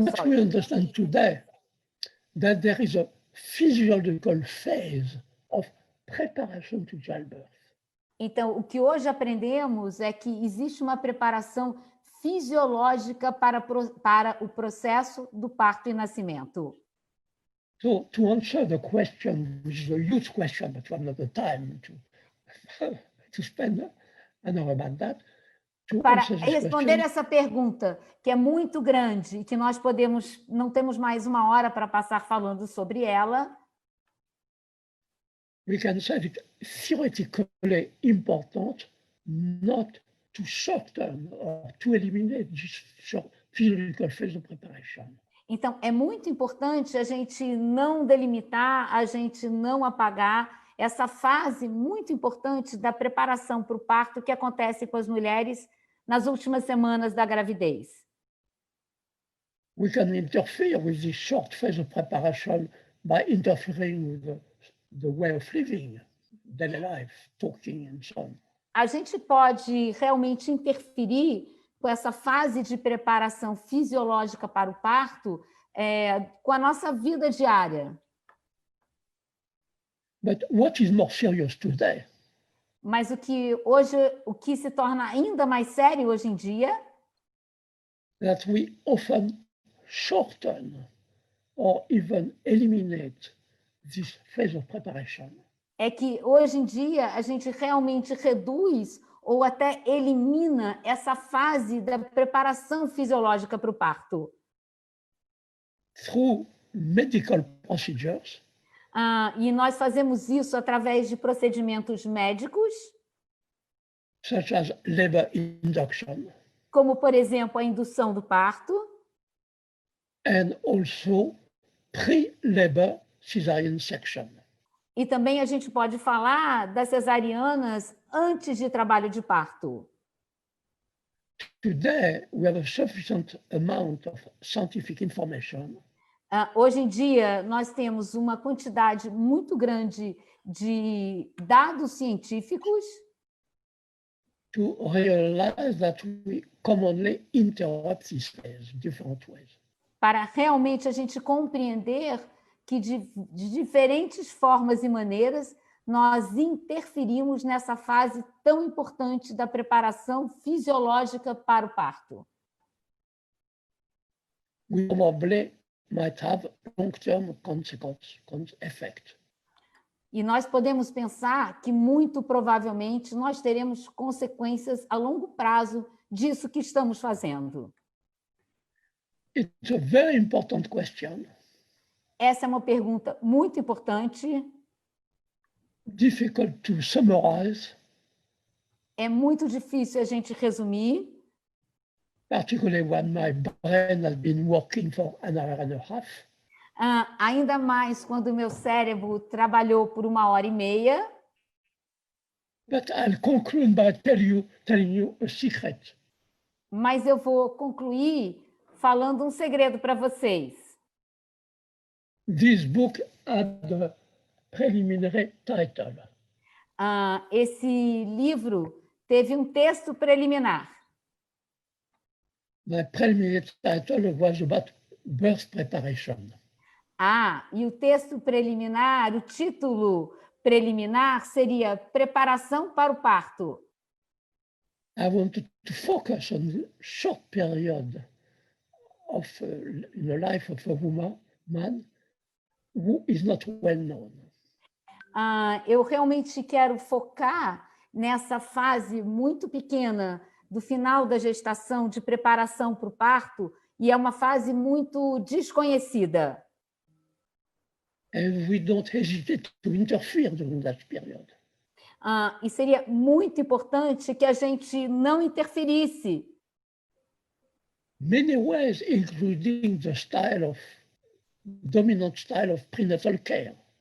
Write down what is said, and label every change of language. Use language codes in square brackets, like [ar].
[en] What we understand today, that there is a physiological phase of preparation to childbirth. [pt] Então, o que hoje aprendemos é que existe uma preparação fisiológica para o processo do parto e nascimento. [en] So, to answer the question, which is a huge question, but we have not the time to spend an hour about that. [pt] Para responder essa pergunta, que é muito grande e que nós não temos mais 1 hora para passar falando sobre ela. [en] We can say it theoretically important not to shorten or to eliminate this physiological phase of preparation. [pt] Então, é muito importante a gente não delimitar, a gente não apagar essa fase muito importante da preparação para o parto que acontece com as mulheres nas últimas semanas da gravidez. [en] We can interfere with this short phase of preparation by interfering with the way of living, daily life, talking and so on. [pt] A gente pode realmente interferir com essa fase de preparação fisiológica para o parto com a nossa vida diária. [en] But what is more serious today? [pt] Mas o que se torna ainda mais sério hoje em dia [en] that we often shorten or even eliminate this phase of preparation. [pt] É que hoje em dia a gente realmente reduz ou até elimina essa fase da preparação fisiológica para o parto. [en] Through medical procedures. [pt] E nós fazemos isso através de procedimentos médicos, [en] such as labor induction, [pt] como, por exemplo, a indução do parto, [en] and also pre-labor cesarean section. [pt] E também a gente pode falar das cesarianas antes de trabalho de parto. [en] Today, we have a sufficient amount of scientific information. [pt] Hoje em dia, nós temos uma quantidade muito grande de dados científicos [en] to realize that we commonly interrupt this phase in different ways. [pt] Para realmente a gente compreender que de diferentes formas e maneiras nós interferimos nessa fase tão importante da preparação fisiológica para o parto. [en] We probably might have long-term consequence effect. [pt] E nós podemos pensar que, muito provavelmente, nós teremos consequências a longo prazo disso que estamos fazendo. [en] It's a very important question. [pt] Essa é uma pergunta muito importante. [en] Difficult to summarize. [pt] É muito difícil a gente resumir. [en] Particularly when my brain has been working for an hour and a half. [pt] Ainda mais quando o meu cérebro trabalhou por 1h30. [en] But I'll conclude by telling you a secret. [pt] Mas eu vou concluir falando um segredo para vocês. [en] This book had a preliminary title. [pt] Esse livro teve um texto preliminar. [en] My preliminary title was about birth preparation. [pt] E o texto preliminar, o título preliminar seria Preparação para o Parto. [en] I wanted to focus on the short period of in the life of a woman who is not well known. [pt] Eu realmente quero focar nessa fase muito pequena do final da gestação, de preparação para o parto, e é uma fase muito desconhecida. [en] And we don't hesitate to interfere during that period. [pt] E seria muito importante que a gente não interferisse. [en] Many ways, including the dominant style of prenatal care.